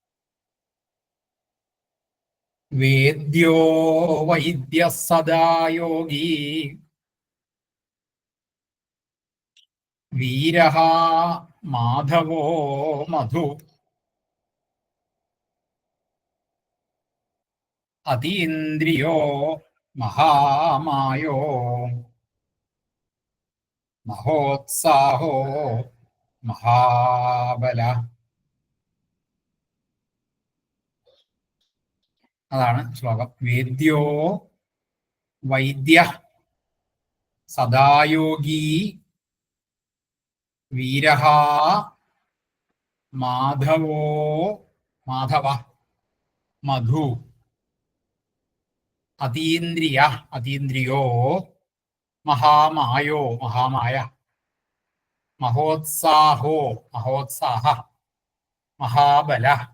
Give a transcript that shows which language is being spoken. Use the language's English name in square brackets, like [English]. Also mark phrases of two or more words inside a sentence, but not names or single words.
[Sanskrit] वेद्यो वैद्यः सदा योगी वीरः माधवो मधु अतीन्द्रियो महामायो महोत्साहो महाबल। [Malayalam] അതാണ് ശ്ലോകം. [Sanskrit] വേദ്യോ വൈദ്യ സദായോഗി വീരഃ മാധവ മധു അതീന്ദ്രിയോ മഹാമായ മഹോത്സാഹ മഹാബല.